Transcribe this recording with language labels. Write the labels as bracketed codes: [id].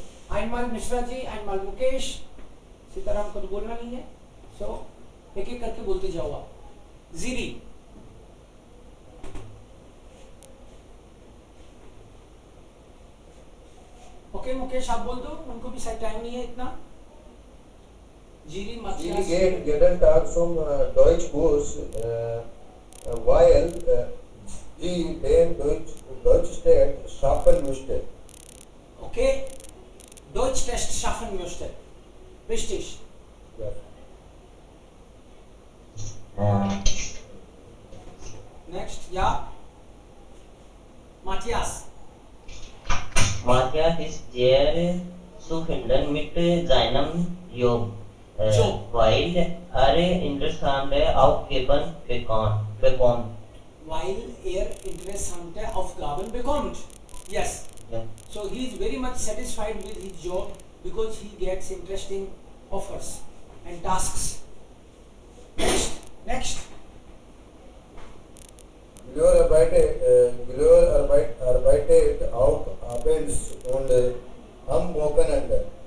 [de] einmal [hi] Mishra ji, einmal Mukesh. Sitaram को तो बोलना नहीं है, [en] so [hi] एक एक करके बोलते जाओ आप. जीरी. ओके मुकेश आप बोल दो, उनको भी शायद टाइम नहीं है इतना. जीरी [de] Sie geht jeden Tag zum Deutschkurs, weil sie den Deutsch-Test schaffen möchte. ओके, Deutsch Test schaffen möchte. Richtig. Ja. [en] Next, [de] ja. [en] Matthias. [de] Matthias ist sehr zufrieden mit seinem Job, weil interessante Aufgaben bekommt. Weil interessante Aufgaben bekommt. [en] Yes. Yeah. So he is very much satisfied with his job because he gets interesting offers and tasks. Next. [de] Arbeitet auch abends und am Wochenende.